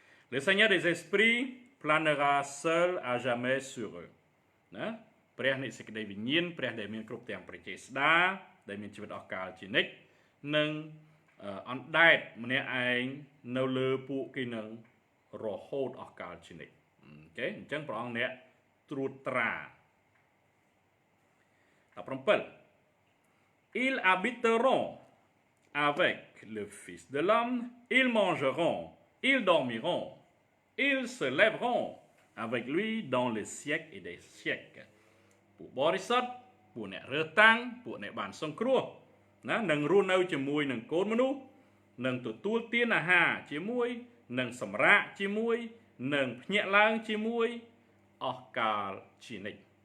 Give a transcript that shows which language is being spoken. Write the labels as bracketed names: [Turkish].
[French] Le Seigneur des esprits planera seul à jamais sur eux. [Khmer] ណាព្រះនៃសេចក្តីវិញ្ញាណព្រះដែលមានគ្រប់ទាំងព្រះចេស្តាដែលមានជីវិតអស់កលជានិច្ចនឹងអណ្ដែតម្នាក់ឯងនៅលើពួកគេនឹងរហូតអស់កលជានិច្ចអូខេអញ្ចឹងព្រះអង្គអ្នកត្រួតត្រា17 [French] Ils habiteront avec le Fils de l'homme, ils mangeront, ils dormiront, ils se lèveront avec lui dans les siècles et des siècles. [Khmer] ពួកបរិសុទ្ធពួកអ្នករើសតាំងពួកអ្នកបានសង្គ្រោះណានឹងរស់នៅជាមួយនឹងកូនមនុស្សនឹងទទួលទានអាហារជាមួយនឹងសម្រាកជាមួយនឹងភ្ញាក់ឡើងជាមួយអស់កាលជានិច្ច